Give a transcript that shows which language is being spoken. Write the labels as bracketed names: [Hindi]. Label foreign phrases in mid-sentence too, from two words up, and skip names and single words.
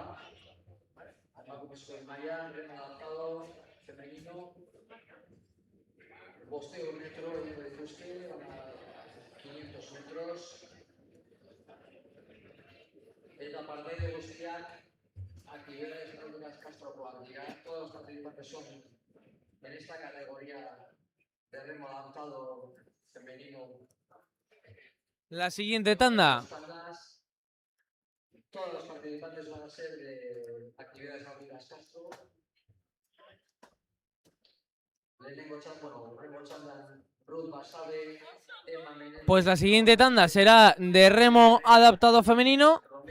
[Basque] Emakumezkoen mailan, [Spanish] remo adaptado, femenino. [Basque] 500 metro egin dituzte, 500 metros. Eta partaide guztiak [Spanish] actividades náuticas [Basque] Castrokoak dira. [Spanish] Todos los participantes son en esta categoría de remo adaptado femenino. La siguiente tanda. Todos los participantes van a ser de actividades náuticas Castro. Pues la siguiente tanda será de remo adaptado femenino.